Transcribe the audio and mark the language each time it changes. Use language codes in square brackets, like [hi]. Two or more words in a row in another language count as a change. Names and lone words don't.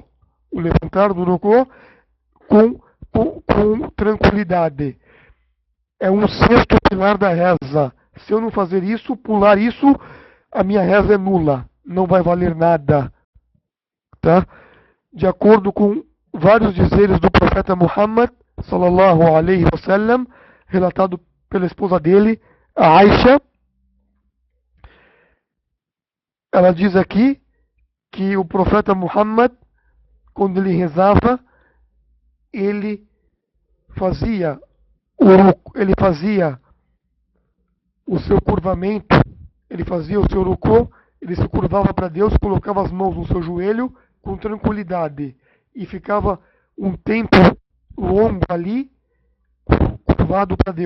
[pt] O levantar do ruku com tranquilidade. É um sexto pilar da reza. Se eu não fazer isso, pular isso, a minha reza é nula. Não vai valer nada. Tá? De acordo com vários dizeres do profeta Muhammad, [ar] صلى الله عليه وسلم, [pt] relatado pela esposa dele, a Aisha, ela diz aqui que o profeta Muhammad, quando ele rezava, ele fazia o seu curvamento, ele fazia o seu ruku, ele se curvava para Deus, colocava as mãos no seu joelho com tranquilidade e ficava um tempo longo ali, curvado para Deus.